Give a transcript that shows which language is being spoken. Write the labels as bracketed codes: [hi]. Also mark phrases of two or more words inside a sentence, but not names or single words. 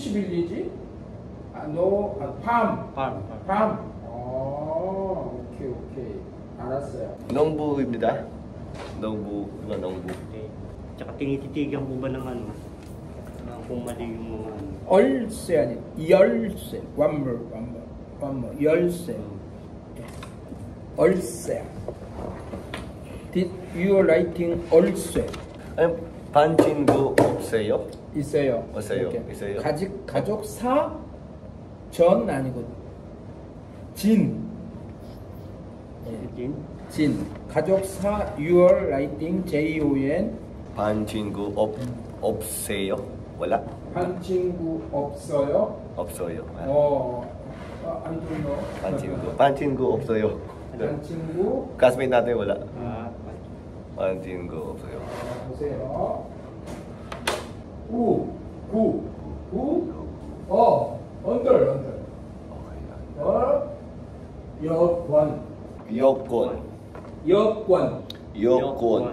[ko] 필이지? 노, 팜. 팜. 팜. 오케이. 알았어요. 농부입니다. 농부, diba 농부? [tl] Eh, tsaka tinititigan mo ba ng ano? Kung mali yung mga ano. [ko] 얼쇠 아니 열쇠. [en] One more. [ko] 열쇠. 얼쇠. [en] Did you writing 얼쇠? [ko] Ay, 반친구 없어요? 있어요. 없어요. 이렇게. 있어요. 가족사 전 아니고 진. 진. 가족사 [en] your writing JON. [ko] 반친구 없어요? wala? 한 친구 없어요. 없어요. [en] I don't know. [ko] 반친구 없어요. 한 친구 [tl] classmate natin wala. Ah, [ko] 반친구 없어요. 보세요. 언더. 여권.